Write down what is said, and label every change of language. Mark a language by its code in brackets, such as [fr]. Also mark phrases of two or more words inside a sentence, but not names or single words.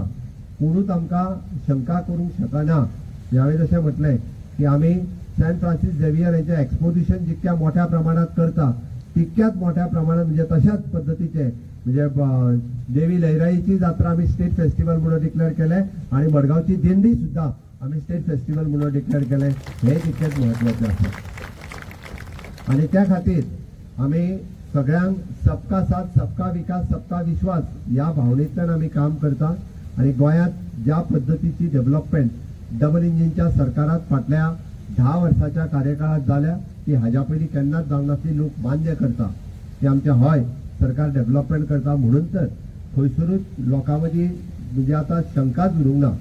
[kok] कोणूच आमकां शंका करूंक शकना. हांवें जशें म्हटलें की आमी सेंट फ्रांसीस झेवियर हेचें एक्सपोजिशन जितक्या मोठ्या प्रमाणात करता, तितक्याच मोठ्या प्रमाणात म्हणजे तशाच पद्धतीचे म्हणजे देवी लयराईची जात्रा आमी [en] State Festival [kok] म्हणून डिक्लेअर केले आणि मडगावची दिंडी सुद्धा आम्ही [en] State Festival [kok] म्हणून डिक्लेअर केले. हे तितकेच महत्वाचे आसा. आणि त्या खातीर आम्ही सगळ्यांक [hi] सबका साथ, सबका विकास, सबका विश्वास [kok] या भावनेतल्यान आम्ही काम करता. आणि गोंयांत ज्या पद्धतीची डेव्हलपमेंट डबल इंजिनच्या सरकारात फाटल्या 10 वर्षाच्या कार्यकाळात जाल्या ती हाज्या पयलीं केन्नाच जावंक नासली. लोक मान्य करता की आमचे हय सरकार डेव्हलपमेंट करता. म्हणून तर खंयसरूच लोकां मदीं म्हणजे आतां शंकाच उरूंक ना.